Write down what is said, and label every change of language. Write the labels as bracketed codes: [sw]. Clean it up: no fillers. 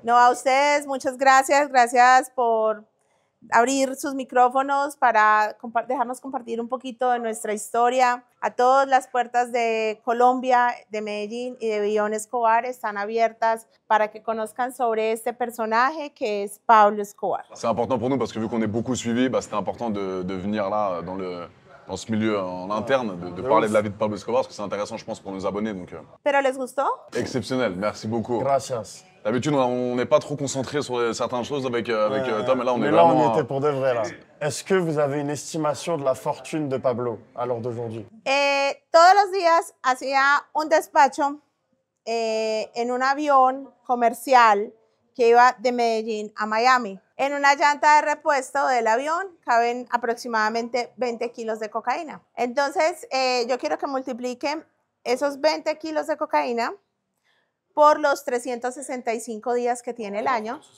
[es] No, a ustedes, muchas gracias. Gracias por abrir sus micrófonos para dejarnos compartir un poquito de nuestra historia. A todas las puertas de Colombia, de Medellín y de Billón Escobar están abiertas para que conozcan sobre este personaje que es Pablo Escobar. [fr] C'est important pour nous parce que vu qu'on est beaucoup suivis, bah, c'était important de venir là dans ce milieu en interne, de parler de la vie de Pablo Escobar parce que c'est intéressant, je pense, pour nos abonnés. Donc, [es] ¿Pero les gustó? [fr] exceptionnel, merci beaucoup. [es] Gracias. [fr] D'habitude, on n'est pas trop concentré sur certaines choses avec Tom, et là, on est Mais là, vraiment... on était pour de vrai, là. Est-ce que vous avez une estimation de la fortune de Pablo à l'heure d'aujourd'hui? [es] Todos los días hacía un despacho en un avión comercial que iba de Medellín a Miami. En una llanta de repuesto del avión caben aproximadamente 20 kilos de cocaína. Entonces, yo quiero que multipliquen esos 20 kilos de cocaína por los 365 días que tiene el año.